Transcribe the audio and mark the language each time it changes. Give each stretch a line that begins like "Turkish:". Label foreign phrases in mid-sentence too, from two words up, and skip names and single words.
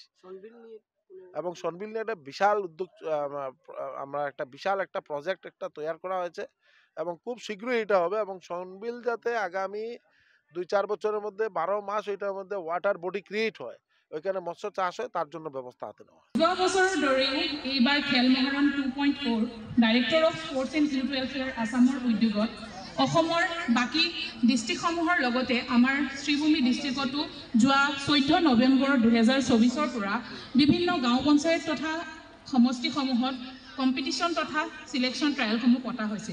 Bangla: এবং সনবিল নিয়ে একটা বিশাল উদ্যোগ, আমরা একটা বিশাল একটা প্রজেক্ট একটা তৈরি করা হয়েছে এবং খুব শীঘ্রই এটা হবে। এবং সনবিল যাতে আগামী 2-4 বছরের মধ্যে 12 মাস ওইটার মধ্যে
English: water body create
Bangla: হয়, ওইখানে মৎস্য চাষ হয়, তার জন্য ব্যবস্থা হাতে নেওয়া।
Assamese: যোৱা বছৰৰ দৰেই এইবাৰ খেল মহাৰণ 2.4
English: director of sports and youth welfare
Assamese: আছামৰ উদ্যোগত অসমৰ বাকী ডিষ্ট্ৰিক্টসমূহৰ লগতে আমাৰ শ্ৰীভূমি ডিষ্ট্ৰিক্টতো যোৱা 14 নৱেম্বৰ 2024 পৰা বিভিন্ন গাঁও পঞ্চায়ত তথা সমষ্টিসমূহত কম্পিটিশ্যন তথা
English: selection trials
Assamese: পতা হৈছিল।